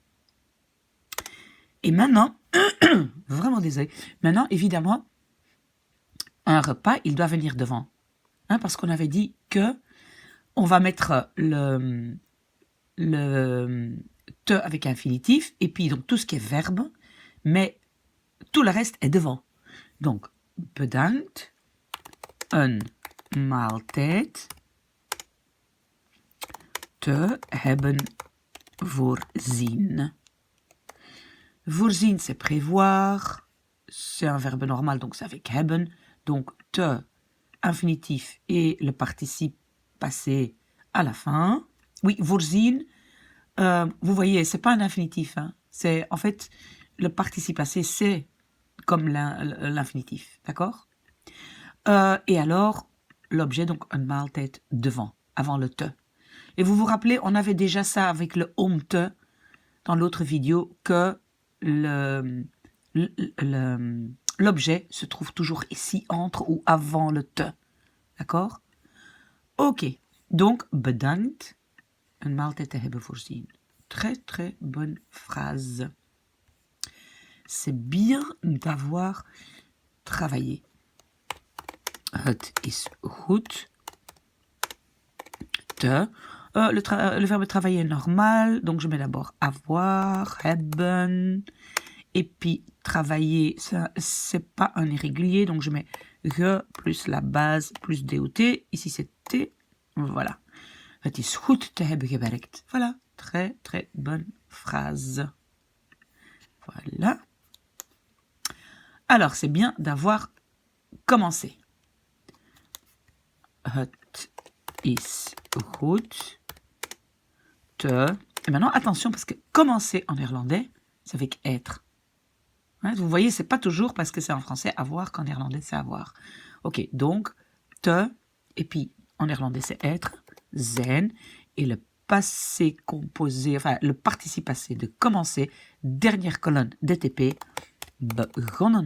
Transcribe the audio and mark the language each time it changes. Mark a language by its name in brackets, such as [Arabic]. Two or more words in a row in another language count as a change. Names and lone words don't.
[French] Et maintenant, vraiment désolé, maintenant, évidemment, un repas, il doit venir devant. Hein, parce qu'on avait dit que on va mettre le te avec infinitif, et puis donc tout ce qui est verbe, mais tout le reste est devant. Donc, [Dutch] bedankt, een maaltijd te hebben voorzien. [French] Voorzien, c'est prévoir, c'est un verbe normal, donc c'est avec hebben, donc te, infinitif et le participe passé à la fin. Oui, voorzien, vous voyez, c'est pas un infinitif, hein. C'est en fait le participe passé, c'est comme l'infinitif, d'accord? Et alors l'objet, donc un maaltijd devant, avant le te. Et vous vous rappelez, on avait déjà ça avec le [Dutch] om te [French] dans l'autre vidéo, que l'objet se trouve toujours ici entre ou avant le te, d'accord? Ok, donc bedankt. [Dutch] Een maaltijd te hebben voorzien. [French] Très, très bonne phrase. C'est bien d'avoir travaillé. [Dutch] Het is goed. [French] Te. Le verbe travailler est normal, donc je mets d'abord avoir, hebben. Et puis travailler, c'est pas un irrégulier, donc je mets ge plus la base plus DOT. Ici c'est T. Voilà. [Dutch] Het is goed te hebben gewerkt. [French] Voilà, très très bonne phrase. Voilà. Alors, c'est bien d'avoir commencé. [Dutch] Het is goed te... [French] Et maintenant, attention, parce que commencer en néerlandais, c'est avec être. Hein, vous voyez, c'est pas toujours parce que c'est en français avoir qu'en néerlandais c'est avoir. Ok, donc, te, et puis en néerlandais c'est être. Zijn, et le passé composé, enfin le participe passé de commencer, dernière colonne DTP, begonnen.